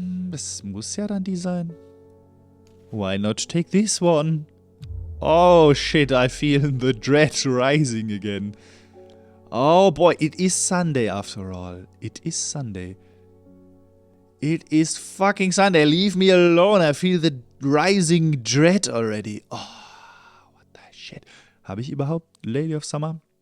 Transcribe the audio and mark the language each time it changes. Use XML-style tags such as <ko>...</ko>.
<de>Das muss ja dann die sein.</de> <en>Why not take this one? Oh shit, I feel the dread rising again. Oh boy, it is Sunday after all. It is Sunday. It is fucking Sunday. Leave me alone. I feel the rising dread already. Oh, what the shit.</en> <de>Habe ich überhaupt Lady of Summer?</de>